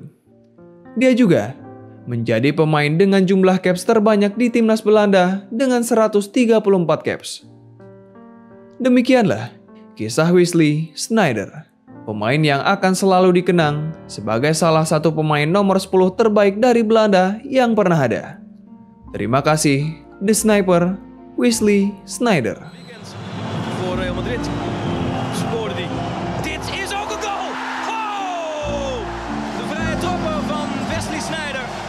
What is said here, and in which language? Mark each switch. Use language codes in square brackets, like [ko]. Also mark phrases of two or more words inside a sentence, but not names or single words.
[id] Dia juga menjadi pemain dengan jumlah caps terbanyak di timnas Belanda dengan 134 caps. Demikianlah kisah Wesley Sneijder, pemain yang akan selalu dikenang sebagai salah satu pemain nomor 10 terbaik dari Belanda yang pernah ada. Terima kasih, The Sniper, Wesley Sneijder. [nl] Voor Real Madrid scoorde hij. Dit is ook een goal! Oh! De vrije trapper van Wesley Sneijder.